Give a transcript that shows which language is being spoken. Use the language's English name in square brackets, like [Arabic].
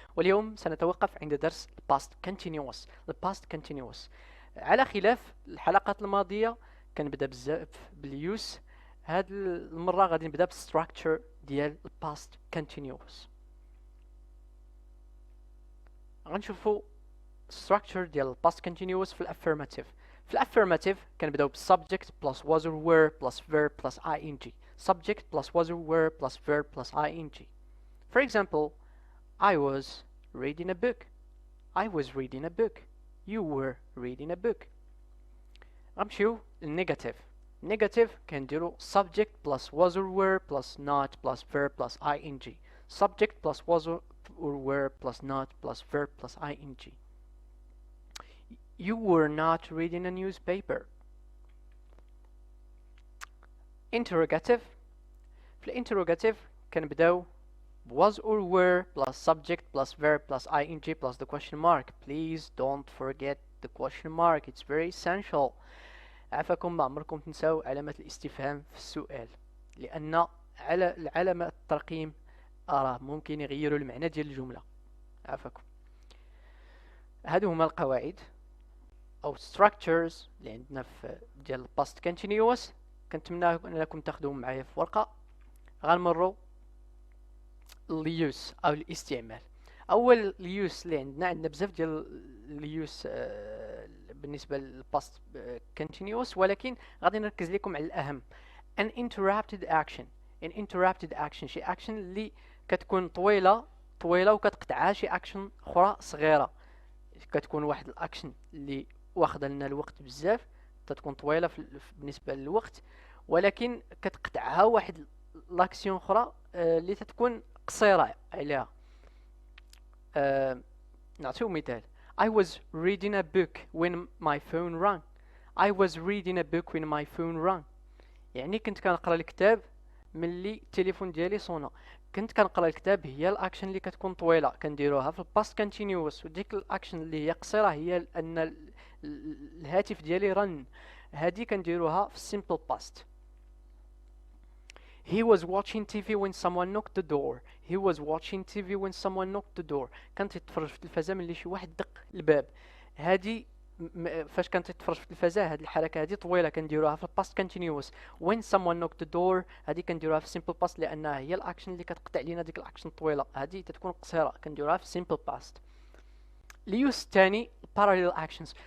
[Arabic] واليوم سنتوقف عند درس past continuous. past continuous على خلاف الحلقات الماضية كنبدا بزاف باليوس. هاد المرة غادي نبدا بالستراكشر ديال past continuous. غنشوفو structure ديال past continuous في الافirmative. في الافirmative كنبداو بالsubject [English] plus was or were plus verb plus ing. subject plus was or were plus verb plus ing. For example, I was reading a book. I was reading a book. You were reading a book. [Arabic] غنمشيو للنيجاتيف. [English] negative [Arabic] كنديرو [English] subject plus was or were plus not plus verb plus ing. subject plus was or were plus not plus verb plus ing. You were not reading a newspaper. Interrogative. [Arabic] في الانتروجاتيف كنبداو [English] was or were plus subject plus verb plus ing plus the question mark. Please don't forget the question mark. It's very essential. [Arabic] عفاكم ما عمركم تنساو علامة الاستفهام في السؤال، لأن على العلامة الترقيم راه ممكن يغيروا المعنى ديال الجملة. عفاكم. هادو هما القواعد او structures اللي عندنا في ديال past continuous. كنتمنى انكم تاخذوهم معايا في ورقه. غنمروا اليوس او الاستعمال. اول اليوس اللي عندنا بزاف ديال اليوس بالنسبه للباست continuous، ولكن غادي نركز لكم على الاهم. [English] an interrupted action. an interrupted action [Arabic] شي action اللي كتكون طويله وكتقطعها شي action اخرى صغيره. كتكون واحد الاكشن اللي واخده لنا الوقت بزاف، تتكون طويله بالنسبه للوقت، ولكن كتقطعها واحد لاكسيون اخرى اللي تتكون قصيره عليها. نعطيو مثال. [English] I was reading a book when my phone rang. I was reading a book when my phone rang. [Arabic] يعني كنت كنقرا الكتاب ملي التليفون ديالي صونا. كنت كنقرا الكتاب هي الاكشن اللي كتكون طويله كنديروها في الباست كونتينيوس، وديك الاكشن اللي هي قصيره هي ان الهاتف ديالي رن. هذه كنديروها في السيمبل باست. [English] He was watching TV when someone knocked the door. He was watching TV when someone knocked the door. [Arabic] كان تتفرج في التلفازه ملي شي واحد دق الباب. هذه فاش كانت تتفرج في التلفازه، هذه الحركه هذه طويله كنديروها في الباست كونتينيوس. [English] when someone knocked the door [Arabic] هذه كنديروها في السيمبل باست، لانها هي الاكشن اللي كتقطع لينا ديك الاكشن الطويله. هذه تتكون قصيره كنديروها في السيمبل باست. اليوس الثاني parallel actions.